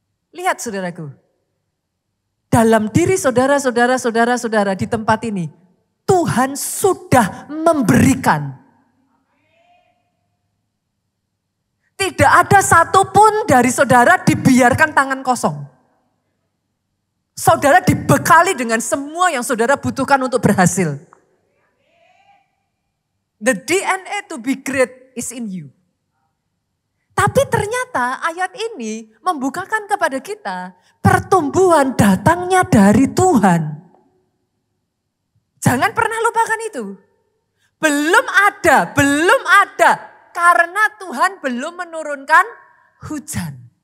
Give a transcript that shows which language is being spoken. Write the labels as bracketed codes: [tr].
[id] Lihat saudaraku. Dalam diri saudara di tempat ini, Tuhan sudah memberikan. Tidak ada satupun dari saudara dibiarkan tangan kosong. Saudara dibekali dengan semua yang saudara butuhkan untuk berhasil. [en] The DNA to be great is in you. [id] Tapi ternyata ayat ini membukakan kepada kita pertumbuhan datangnya dari Tuhan. Jangan pernah lupakan itu. Belum ada karena Tuhan belum menurunkan hujan.